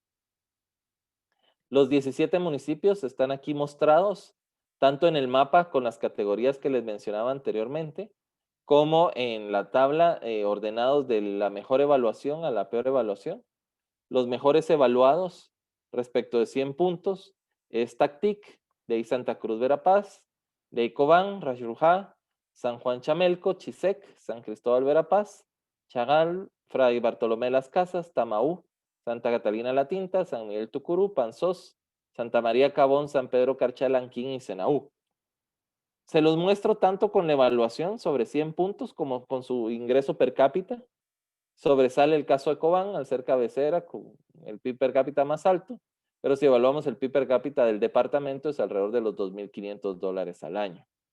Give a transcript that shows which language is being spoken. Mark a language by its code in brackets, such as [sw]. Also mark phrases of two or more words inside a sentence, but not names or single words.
[es] Los 17 municipios están aquí mostrados, tanto en el mapa con las categorías que les mencionaba anteriormente, como en la tabla ordenados de la mejor evaluación a la peor evaluación. Los mejores evaluados respecto de 100 puntos es Tactic, de ahí Santa Cruz Verapaz, de ahí Cobán, Rajurujá, San Juan Chamelco, Chisec, San Cristóbal Verapaz, Chagal, Fray Bartolomé Las Casas, Tamaú, Santa Catalina La Tinta, San Miguel Tucurú, Panzós, Santa María Cabón, San Pedro Carchá, Lanquín y Senaú. Se los muestro tanto con la evaluación sobre 100 puntos como con su ingreso per cápita. Sobresale el caso de Cobán al ser cabecera con el PIB per cápita más alto, pero si evaluamos el PIB per cápita del departamento es alrededor de los $2,500 al año.